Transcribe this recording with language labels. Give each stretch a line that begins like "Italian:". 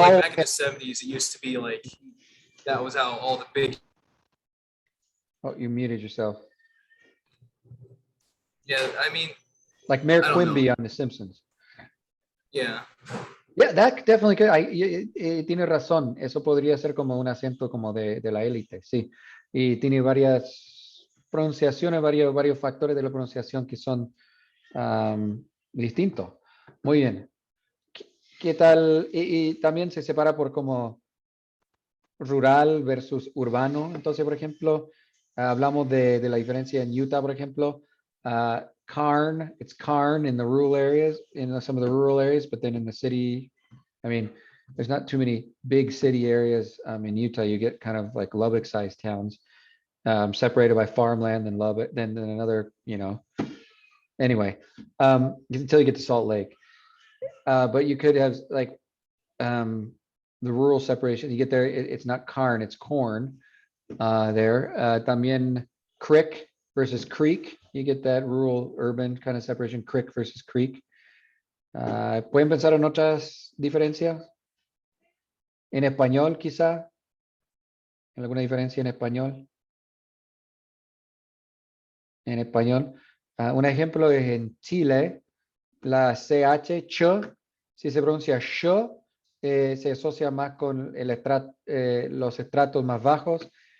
English: Like back in the 70s, it used to be like, that was how all the big, oh, you muted yourself. yeah, I mean, Like Mayor I don't Quimby on The Simpsons. yeah. Yeah, that definitely could.
Spanish: Tiene razón. Eso podría ser como un acento como de la élite, sí. Y tiene varias pronunciaciones, varios factores de la pronunciación que son distintos. Muy bien. ¿Qué tal? Y también se separa por como rural versus urbano. Entonces, por ejemplo, hablamos de la diferencia en Utah, por ejemplo.
English: Carn, it's Carn in the rural areas, in some of the rural areas, but then in the city, I mean, there's not too many big city areas in Utah. You get kind of like Lubbock-sized towns, separated by farmland and Lubbock, then another, anyway, until you get to Salt Lake. But you could have like the rural separation. You get there, it's not Carn, it's corn there.
Spanish: También creek versus creek.
English: You get that rural urban kind of separation, creek versus creek.
Spanish: ¿Pueden pensar en otras diferencias? En español, quizá. ¿Alguna diferencia en español? En español. Un ejemplo es en Chile, la CH, ch, si se pronuncia sh, se asocia más con los estratos más bajos.